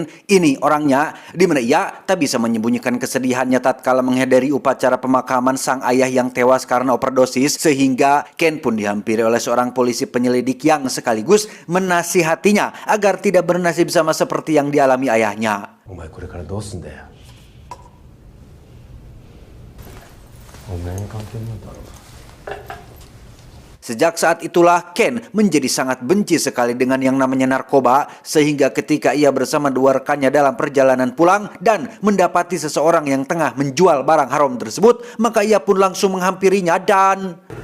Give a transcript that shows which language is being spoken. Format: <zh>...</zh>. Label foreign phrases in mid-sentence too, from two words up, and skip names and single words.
<id>Ini orangnya, di mana ia tak bisa menyembunyikan kesedihannya tatkala menghadiri upacara pemakaman sang ayah yang tewas karena overdosis, sehingga Ken pun dihampiri oleh seorang polisi penyelidik yang sekaligus menasihatinya agar tidak bernasib sama seperti yang dialami ayahnya.</id> <ja>お前これからどうすんだよ。お前に関係ないだろう。</ja> <id>Sejak saat itulah Ken menjadi sangat benci sekali dengan yang namanya narkoba, sehingga ketika ia bersama dua rekannya dalam perjalanan pulang dan mendapati seseorang yang tengah menjual barang haram tersebut, maka ia pun langsung menghampirinya dan</id>